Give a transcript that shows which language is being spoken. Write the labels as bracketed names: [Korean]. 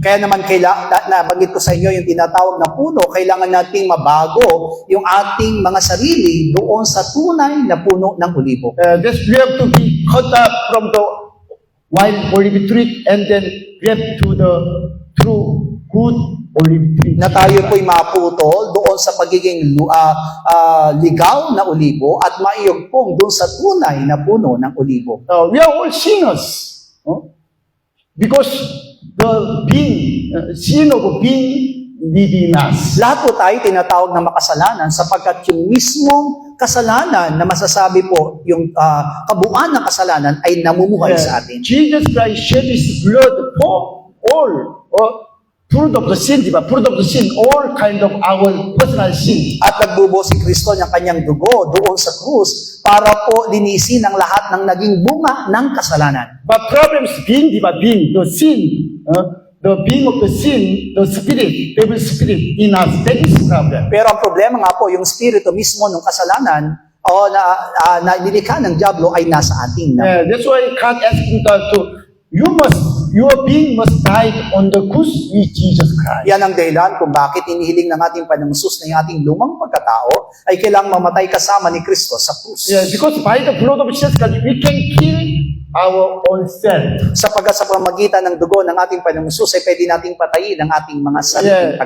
[Filipino] Kaya naman nabanggit ko sa inyo yung tinatawag na puno, kailangan nating mabago yung ating mga sarili doon sa tunay na puno ng olibo. [English] We have to be cut up from the wild olive tree and then get to the true good olive tree. [Filipino] Na tayo po'y maputol doon sa pagiging ligaw na olibo at maiyugpong doon sa tunay na puno ng olibo. [English] We are all sinners. Because the being, sin of being living in us. [Filipino] Lahat po tayo tinatawag na makasalanan sapagkat yung mismong kasalanan na masasabi po, yung kabuuan ng kasalanan ay namumuhay sa atin. [English] Jesus Christ shed His blood for all, fruit of the sin, diba? Fruit of the sin, all kind of our personal sin. [Filipino] At nagbubo si Kristo ng kanyang dugo doon sa krus para po linisin ang lahat ng naging bunga ng kasalanan. [English] But problems being, diba? Being the sin, the being of the sin, the spirit, devil spirit in us, that is problem. [Filipino] Pero ang problema nga po, yung spirito mismo ng kasalanan o na nilikha ng diablo ay nasa atin. [English] That's why God asking us to, your being must die on the cross with Jesus Christ. [Filipino] Yan ang dahilan kung bakit inihiling ng ating Panginoong Hesus na yung ating lumang pagkatao ay kailangang mamatay kasama ni Kristo sa krus. [English] Because by the blood of Jesus Christ, we can kill our own self. [Filipino] Sapagkat sa pamagitan ng dugo ng ating Panginoong Hesus ay pwede nating patayin ang ating mga sariling